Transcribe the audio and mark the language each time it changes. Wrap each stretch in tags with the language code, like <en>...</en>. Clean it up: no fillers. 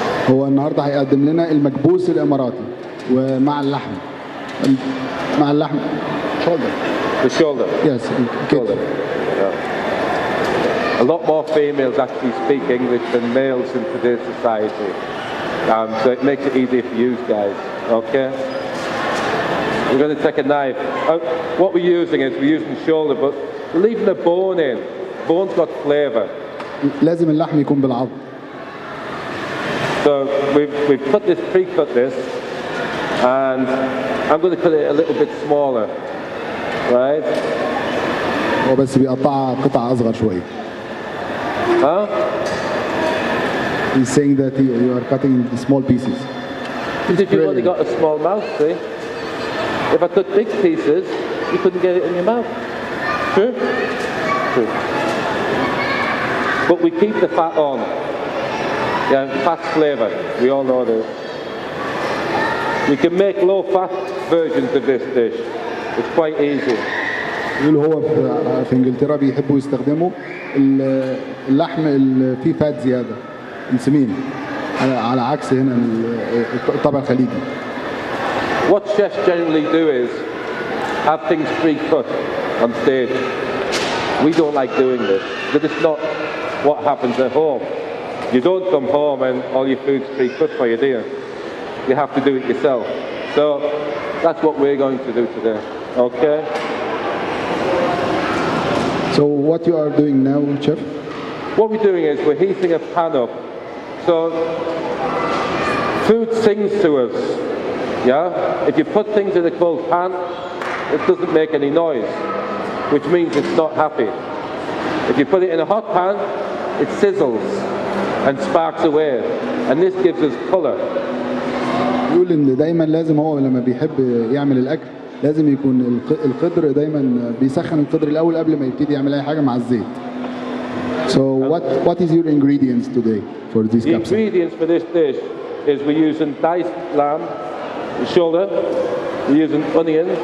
<ar>هو النهارده هيقدم لنا المكبوس الاماراتي ومع اللحم. مع اللحم shoulder.</ar> <en>The shoulder. Yes. Shoulder. Yeah. A lot more females actually speak English than males in today's society. So it makes it easier for you guys. Okay? We're going to take a knife. What we're using is we're using shoulder, but we're leaving the bone in. Bone's got flavour.</en> <ar>لازم اللحم يكون بالعظم.</ar> <en>So we've pre-cut this, and I'm going to cut it a little bit smaller, right?</en> <ar>هو بس بيقطعها قطع أصغر شوية. Huh?</ar> <en>He's saying that you are cutting in small pieces. Because you've only got a small mouth, see? If I cut big pieces, you couldn't get it in your mouth. True? True. But we keep the fat on. Yeah, fat's flavour. We all know this. We can make low-fat versions of this dish. It's quite easy.</en> <ar>يقول هو في انجلترا بيحبوا يستخدموا اللحم اللي فيه فات زياده السمين على عكس هنا الطبق الخليجي.</ar> <en>What chefs generally do is have things pre-cut on stage. We don't like doing this because it's not what happens at home. You don't come home and all your food's pre-cut for you, do you? You have to do it yourself. So that's what we're going to do today. Okay? So what you are doing now, Chef? What we're doing is we're heating a pan up. So food sings to us. Yeah? If you put things in a cold pan, it doesn't make any noise, which means it's not happy. If you put it in a hot pan, it sizzles and sparks away, and this gives us color.</en> <ar>يقول ان دايما لازم هو لما بيحب يعمل الاكل لازم يكون القدر دايما بيسخن القدر الاول قبل ما يبتدي يعمل اي حاجه مع الزيت.</ar> <en>So what is your ingredients today for this The capsule? ingredients for this dish is we're using diced lamb, shoulder, we're using onions.</en>